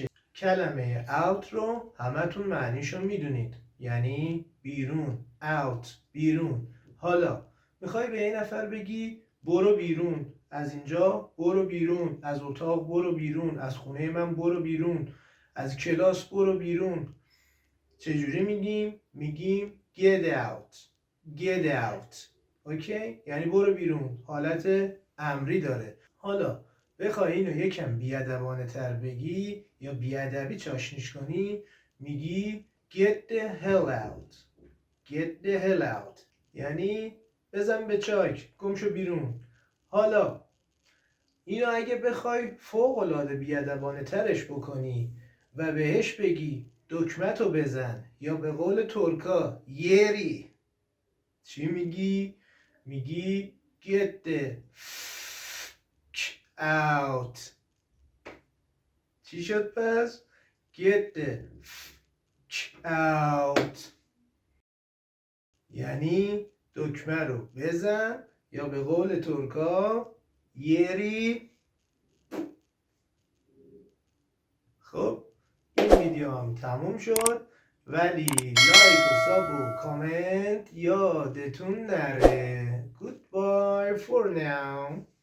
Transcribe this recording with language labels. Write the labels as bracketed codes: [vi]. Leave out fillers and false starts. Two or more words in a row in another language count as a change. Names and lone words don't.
[fa] کلمه out رو همتون معنیشو میدونید، یعنی بیرون. out، بیرون. حالا میخوای به یه نفر بگی برو بیرون از اینجا، برو بیرون از اتاق، برو بیرون از خونه من، برو بیرون از کلاس، برو بیرون. چجوری میگیم؟ میگیم [en] get out. get out. [fa] اوکی؟ یعنی برو بیرون. حالت امری داره. حالا بخوای اینو یکم بیادبانه تر بگی یا بیادبی چاشنیش کنی، میگی [en] get the hell out. get the hell out [fa] یعنی بزن به چاک، گم شو بیرون. حالا اینو اگه بخوای فوق العاده بیادبانه ترش بکنی و بهش بگی دکمتو بزن، یا به قول ترکا یری، چی میگی؟ [en] میگی get the out. [fa] چی شد پس؟ [en] get the out [fa] یعنی دکمه رو بزن، یا به قول ترکا یری. خب این ویدیو هم تموم شد، ولی لایک و ساب و کامنت یادتون نره. [en] Goodbye for now.